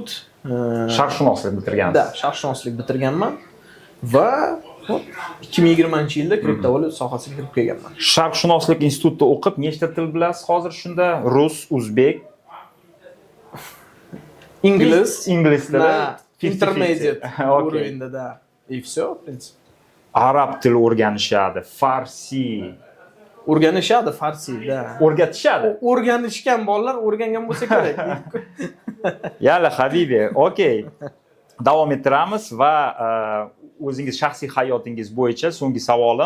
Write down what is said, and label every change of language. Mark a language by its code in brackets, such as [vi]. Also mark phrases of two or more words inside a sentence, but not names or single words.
[uz] sharqshunoslik bitirgansiz. Da, sharqshunoslik bitirganman va 2020-yilda kriptovalyuta sohasiga kirib kelganman. Sharqshunoslik institutida o'qib, nechta til bilasiz hozir shunda? Rus, o'zbek, ingliz tili, [ru] intermediate уровеньda da. И всё, в принципе. [uz] Arab tili o'rganishadi, farsi O'rganishadi farsida. O'rgatishadi. O'rganishgan bolalar o'rgangan bo'lsa kerak. [ar] يلا حبيبي, okey. [uz] Davom ettiramiz va o'zingiz shaxsiy hayotingiz bo'yicha so'nggi savolim.